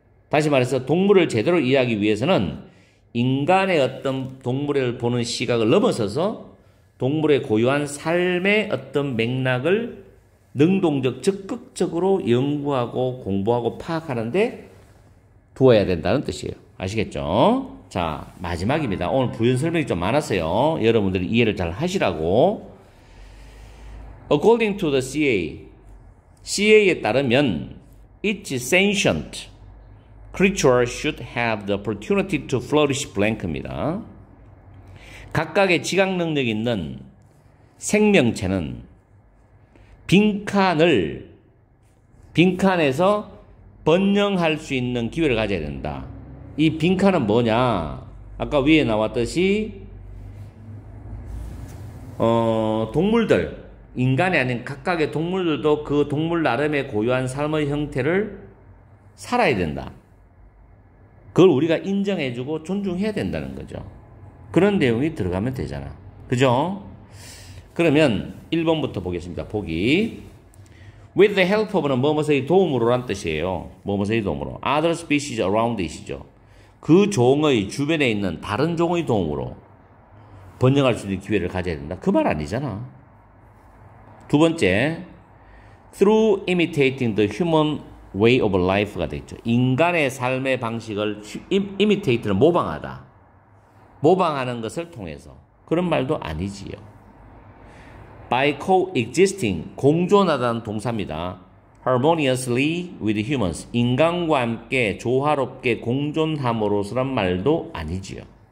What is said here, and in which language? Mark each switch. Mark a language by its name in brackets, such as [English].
[Korean] 다시 말해서 동물을 제대로 이해하기 위해서는 인간의 어떤 동물을 보는 시각을 넘어서서 동물의 고유한 삶의 어떤 맥락을 능동적, 적극적으로 연구하고 공부하고 파악하는데 두어야 된다는 뜻이에요. 아시겠죠? 자, 마지막입니다. 오늘 부연 설명이 좀 많았어요. 여러분들이 이해를 잘 하시라고. [English] According to the CA에 [Korean] 따르면 [English] each sentient creature should have the opportunity to flourish blank입니다. [Korean] 각각의 지각 능력 있는 생명체는 빈칸에서 번영할 수 있는 기회를 가져야 된다. 이 빈칸은 뭐냐? 아까 위에 나왔듯이 동물들, 인간이 아닌 각각의 동물들도 그 동물 나름의 고유한 삶의 형태를 살아야 된다. 그걸 우리가 인정해주고 존중해야 된다는 거죠. 그런 내용이 들어가면 되잖아. 그죠? 그러면 1번부터 보겠습니다. 보기. [English] With the help of는 [Korean] 뭐뭐의 도움으로란 뜻이에요. 뭐뭐의 도움으로. [English] Other species around it이죠. [Korean] 그 종의 주변에 있는 다른 종의 도움으로 번영할 수 있는 기회를 가져야 된다. 그 말 아니잖아. 두 번째, [English] through imitating the human way of life가 되겠죠. [Korean] 인간의 삶의 방식을 imitate는 모방하다. 모방하는 것을 통해서. 그런 말도 아니지요. [English] by coexisting, [Korean] 공존하다는 동사입니다. [English] harmoniously with humans, [Korean] 인간과 함께 조화롭게 공존함으로서란 말도 아니지요.